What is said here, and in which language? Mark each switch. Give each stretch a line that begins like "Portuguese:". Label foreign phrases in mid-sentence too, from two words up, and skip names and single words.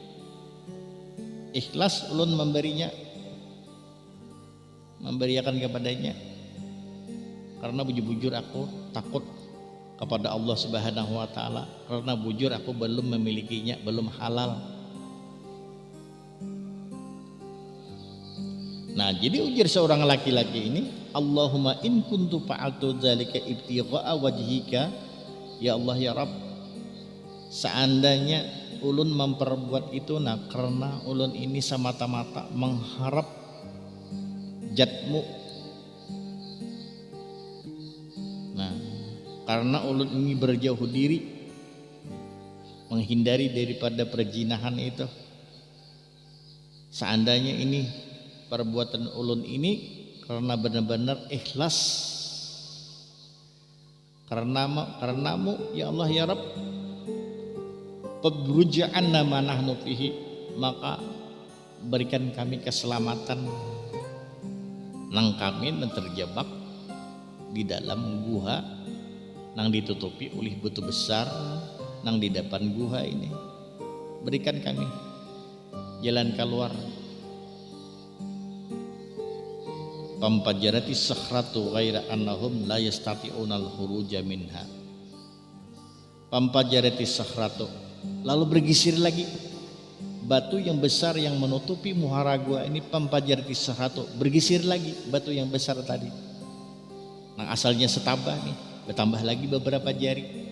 Banjar: Ikhlas ulun memberiakan kepadanya, karena bujur-bujur aku takut kepada
Arabic: الله سبحانه وتعالى,
Banjar: karena bujur aku belum memilikinya, belum halal.
Indonesian: Nah jadi ujar seorang laki-laki ini,
Arabic: اللهم إن كنت فعلت ذلك ابتغاء وجهك يا الله يا رب,
Banjar: seandainya ulun memperbuat itu karena ulun ini semata-mata mengharap jatmu, nah karena ulun ini berjauh diri, menghindari daripada perzinahan itu, seandainya ini perbuatan ulun ini karena benar-benar ikhlas karenamu
Arabic: يا الله يا رب فافرج عنا ما نحن فيه,
Banjar: maka berikan kami keselamatan nang kami terjebak di dalam guha nang ditutupi oleh batu besar nang di depan guha ini.
Indonesian: berikan kami jalan keluar.
Arabic: فانفرجت الصخرة غير أنهم لا يستطيعون الخروج منها. فانفرجت الصخرة,
Indonesian: lalu bergisir lagi batu yang besar yang menutupi muhara gua ini.
Arabic: فانفرجت الصخرة,
Indonesian: bergisir lagi batu yang besar tadi, yang asalnya setabah nih, bertambah lagi beberapa jari.